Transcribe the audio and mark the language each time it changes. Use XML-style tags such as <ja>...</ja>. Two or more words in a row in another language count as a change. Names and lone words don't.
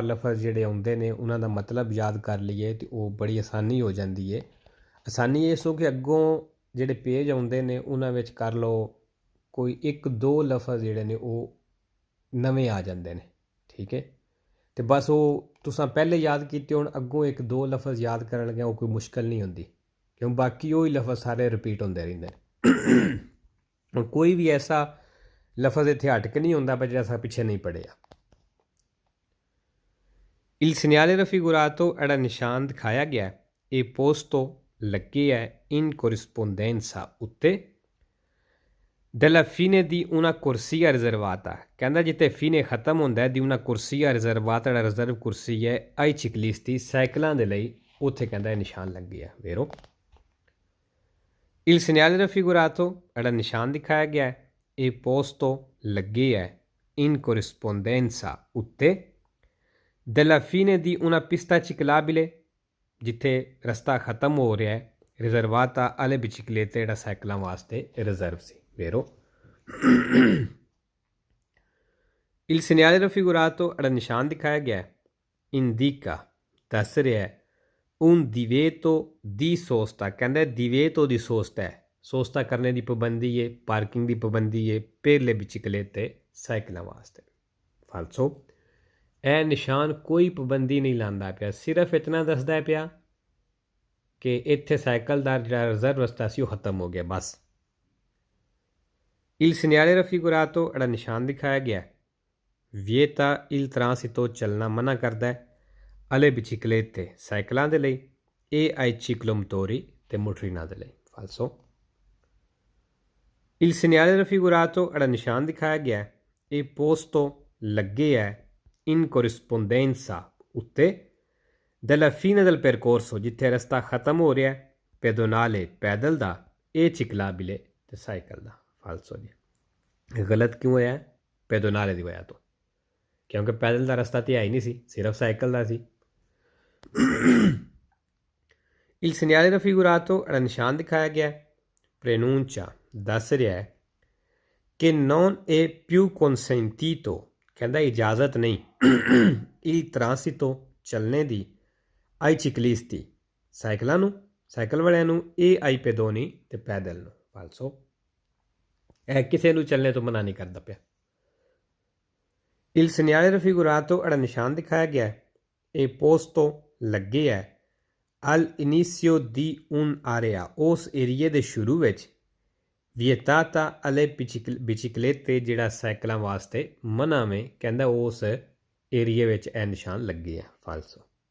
<pa>ਲਫ਼ਜ਼ ਜਿਹੜੇ ਆਉਂਦੇ ਨੇ ਉਹਨਾਂ ਦਾ ਮਤਲਬ ਯਾਦ ਕਰ ਲਈਏ ਅਤੇ ਉਹ ਬੜੀ ਆਸਾਨੀ ਹੋ ਜਾਂਦੀ ਹੈ ਆਸਾਨੀ ਇਸ ਹੋ ਕਿ ਅੱਗੋਂ ਜਿਹੜੇ ਪੇਜ ਆਉਂਦੇ ਨੇ ਉਹਨਾਂ ਵਿੱਚ ਕਰ ਲਓ ਕੋਈ 1-2 ਲਫ਼ਜ਼ ਜਿਹੜੇ ਨੇ ਉਹ ਨਵੇਂ ਆ ਜਾਂਦੇ ਨੇ ਠੀਕ ਹੈ ਅਤੇ ਬਸ ਉਹ ਤੁਸੀਂ ਪਹਿਲੇ ਯਾਦ ਕੀਤੇ ਹੁਣ ਅੱਗੋਂ 1-2 ਲਫ਼ਜ਼ ਯਾਦ ਕਰਨ ਲੱਗਿਆ ਉਹ ਕੋਈ ਮੁਸ਼ਕਿਲ ਨਹੀਂ ਹੁੰਦੀ ਕਿਉਂ ਬਾਕੀ ਉਹੀ ਲਫ਼ਜ਼ ਸਾਰੇ ਰਿਪੀਟ ਹੁੰਦੇ ਰਹਿੰਦੇ ਨੇ ਹੁਣ ਕੋਈ ਵੀ ਐਸਾ ਲਫ਼ਜ਼ ਇੱਥੇ ਹਟ ਕੇ ਨਹੀਂ ਹੁੰਦਾ ਪਰ ਜਿਹੜਾ ਅਸਾਂ ਪਿੱਛੇ ਨਹੀਂ ਪੜ੍ਹਿਆ</pa> <it>il segnale raffigurato</it> <pa>ਜਿਹੜਾ ਨਿਸ਼ਾਨ ਦਿਖਾਇਆ ਗਿਆ ਇਹ ਪੋਸਟੋ ਲੱਗੇ ਹੈ</pa> <it>in corrispondenza</it> <pa>ਉੱਤੇ</pa> <it>della fine di una corsia riservata</it> <pa>ਕਹਿੰਦਾ ਜਿੱਥੇ ਫੀਨੇ ਖਤਮ ਹੁੰਦਾ ਹੈ ਦੀ</pa> <it>una corsia riservata</it> <pa>ਜਿਹੜਾ ਰਿਜ਼ਰਵ ਕੁਰਸੀ ਹੈ</pa> <it>ai ciclisti</it> <pa>ਸਾਈਕਲਾਂ ਦੇ ਲਈ ਉੱਥੇ ਕਹਿੰਦਾ ਇਹ ਨਿਸ਼ਾਨ ਲੱਗੇ ਹੈ vero</pa> <it>il segnale raffigurato</it> <pa>ਜਿਹੜਾ ਨਿਸ਼ਾਨ ਦਿਖਾਇਆ ਗਿਆ ਇਹ ਪੋਸਟੋ ਲੱਗੇ ਹੈ</pa> <it>in corrispondenza</it> <pa>ਉੱਤੇ</pa> <it>della fine di una pista ciclabile</it> <pa>ਜਿੱਥੇ ਰਸਤਾ ਖਤਮ ਹੋ ਰਿਹਾ ਹੈ</pa> <it>riservata alle biciclette</it> <pa>ਜਿਹੜਾ ਸਾਈਕਲਾਂ ਵਾਸਤੇ ਰਿਜ਼ਰਵ ਸੀ vero</pa> <it>il segnale raffigurato</it> <pa>ਜਿਹੜਾ ਨਿਸ਼ਾਨ ਦਿਖਾਇਆ ਗਿਆ indica ਦੱਸ ਰਿਹਾ ਹੈ</pa> <it>un divieto di sosta</it> <pa>ਕਹਿੰਦਾ</pa> <it>divieto di sosta</it> <pa>ਹੈ ਸੋਸਤਾ ਕਰਨੇ ਦੀ ਪਾਬੰਦੀ ਹੈ ਪਾਰਕਿੰਗ ਦੀ ਪਾਬੰਦੀ ਹੈ</pa> <it>per le biciclette</it> <pa>ਸਾਈਕਲਾਂ ਵਾਸਤੇ ਫਾਲਸੋ ਇਹ ਨਿਸ਼ਾਨ ਕੋਈ ਪਾਬੰਦੀ ਨਹੀਂ ਲਾਉਂਦਾ ਪਿਆ ਸਿਰਫ ਇਤਨਾ ਦੱਸਦਾ ਪਿਆ ਕਿ ਇੱਥੇ ਸਾਈਕਲ ਦਾ ਜਿਹੜਾ ਰਿਜ਼ਰਵ ਰਸਤਾ ਸੀ ਉਹ ਖਤਮ ਹੋ ਗਿਆ ਬਸ</pa> <it>il segnale raffigurato</it> <pa>ਜਿਹੜਾ ਨਿਸ਼ਾਨ ਦਿਖਾਇਆ ਗਿਆ</pa> <it>vieta il transito</it> <pa>ਚੱਲਣਾ ਮਨਾ ਕਰਦਾ ਹੈ</pa> <it>alle biciclette</it> <pa>ਸਾਈਕਲਾਂ ਦੇ ਲਈ</pa> <it>e ai ciclomotori</it> <pa>ਤੇ ਮੋਟਰੀਨਾਂ ਦੇ ਲਈ ਫਾਲਸੋ</pa> <it>il segnale raffigurato</it> <pa>ਜਿਹੜਾ ਨਿਸ਼ਾਨ ਦਿਖਾਇਆ ਗਿਆ ਇਹ ਪੋਸਟੋ ਲੱਗੇ ਹੈ</pa> <it>in corrispondenza</it> <pa>ਉੱਤੇ</pa> <it>della fine del percorso</it> <pa>ਜਿੱਥੇ ਰਸਤਾ ਖਤਮ ਹੋ ਰਿਹਾ ਹੈ ਪੈਦੋਨਾਲੇ ਪੈਦਲ ਦਾ ਇਹ ਚਿਕਲਾਬਿਲੇ ਤੇ ਸਾਈਕਲ ਦਾ ਫਾਲਸੋ ਜੀ ਗਲਤ ਕਿਉਂ ਹੋਇਆ ਪੈਦੋਨਾਲੇ ਦੀ ਵਜ੍ਹਾ ਤੋਂ ਕਿਉਂਕਿ ਪੈਦਲ ਦਾ ਰਸਤਾ ਤਾਂ ਹੈ ਹੀ ਨਹੀਂ ਸੀ ਸਿਰਫ ਸਾਈਕਲ ਦਾ ਸੀ</pa> <it>il segnale raffigurato</it> <pa>ਜਿਹੜਾ ਨਿਸ਼ਾਨ ਦਿਖਾਇਆ ਗਿਆ preannuncia ਦੱਸ ਰਿਹਾ ਹੈ ਕਿ</pa> <it>non è più consentito</it> <pa>ਕਹਿੰਦਾ ਇਜਾਜ਼ਤ ਨਹੀਂ</pa> <it>il transito</it> <pa>ਚੱਲਣੇ ਦੀ</pa> <it>ai ciclisti</it> <pa>ਸਾਈਕਲਾਂ ਨੂੰ ਸਾਈਕਲ ਵਾਲਿਆਂ ਨੂੰ</pa> <it>e ai pedoni</it> <pa>ਤੇ ਪੈਦਲ ਨੂੰ ਫਾਲਸੋ ਇਹ ਕਿਸੇ ਨੂੰ ਚੱਲਣੇ ਤੋਂ ਮਨਾ ਨਹੀਂ ਕਰਦਾ ਪਿਆ</pa> <it>il segnale raffigurato</it> <pa>ਜਿਹੜਾ ਨਿਸ਼ਾਨ ਦਿਖਾਇਆ ਗਿਆ ਇਹ ਪੋਸਟੋ ਲੱਗੇ ਹੈ</pa> <it>al inizio di un'area</it> <pa>ਉਸ ਏਰੀਏ ਦੇ ਸ਼ੁਰੂ ਵਿੱਚ</pa> <it>vietata alle biciclette</it> <pa>ਜਿਹੜਾ ਸਾਈਕਲਾਂ ਵਾਸਤੇ ਮਨਾ ਵੇ ਕਹਿੰਦਾ ਉਸ ਏਰੀਏ ਵਿੱਚ ਇਹ ਨਿਸ਼ਾਨ ਲੱਗੇ ਹੈ ਫਾਲਸੋ</pa>